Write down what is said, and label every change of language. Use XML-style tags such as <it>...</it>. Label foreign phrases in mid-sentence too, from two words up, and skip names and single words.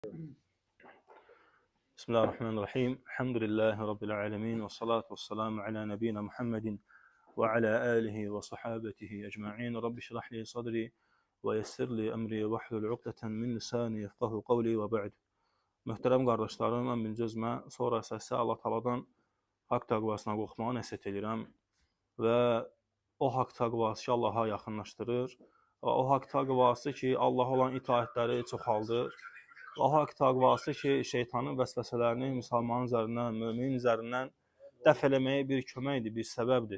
<ar>بسم الله الرحمن الرحيم. الحمد لله رب العالمين والصلاة والسلام على نبينا محمد وعلى آله وصحبه أجمعين. رب اشرح لي صدري ويسر لي أمري واحلل عقدة من لساني يفقهوا قولي وبعد.</ar> <az>Möhtərəm qardaşlarım, mən birinci özümə, sonra əsası Allah Taala'dan haqq təqvasına qorxmağı nəsihət edirəm və o haqq təqvası ki, Allaha yaxınlaşdırır və o haqq təqvası ki, Allaha olan itaətləri çoxaldır. O haqq təqvası ki, şeytanın vəsvəsələrini müsəlmanın üzərindən, müminin üzərindən dəf eləməyə bir köməkdir, bir səbəbdir.</az>